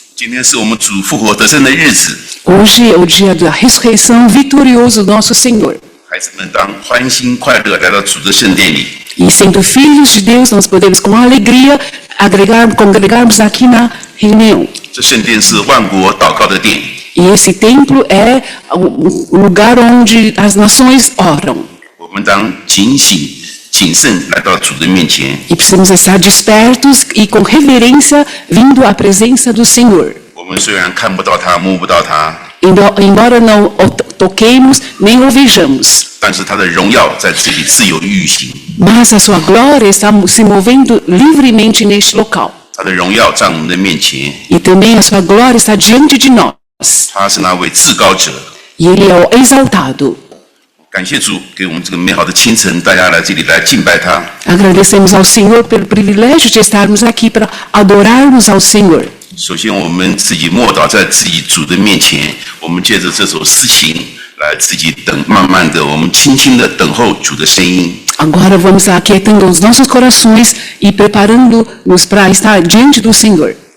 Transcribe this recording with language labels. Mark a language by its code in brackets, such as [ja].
[zh] 今天是我们主复活得胜的日子， [pt] Hoje é o dia da ressurreição vitorioso do nosso Senhor. [zh] 孩子们当欢欣快乐来到主的圣殿里。 [pt] E sendo filhos de Deus, nós podemos com alegria congregarmos aqui na reunião. [zh] 这圣殿是万国祷告的殿， [pt] E esse templo é o lugar onde as nações oram. [zh] 我们当警醒、谨慎来到主的面前。 [pt] E precisamos estar despertos e com reverência vindo à presença do Senhor. [zh] 我们虽然看不到他、摸不到他， [pt] Embora não o toquemos nem o vejamos, [zh] 但是他的荣耀在这里自由运行， [pt] mas a sua glória está se movendo livremente neste local. [zh] 他的荣耀在我们的面前。 [pt] E também a sua glória está diante de nós. [zh] 他是那位至高者。 [pt] E Ele é o exaltado. [zh] 感谢主给我们这个美好的清晨，大家来这里来敬拜他。 [pt] Agradecemos ao Senhor pelo privilégio de estarmos aqui para adorarmos ao Senhor. [zh] 首先，我们自己默祷在自己主的面前，我们借着这首诗行来自己等，慢慢的，我们轻轻的等候主的声音。 [pt] Agora vamos aquietando os nossos corações e preparando-nos para estar diante do Senhor.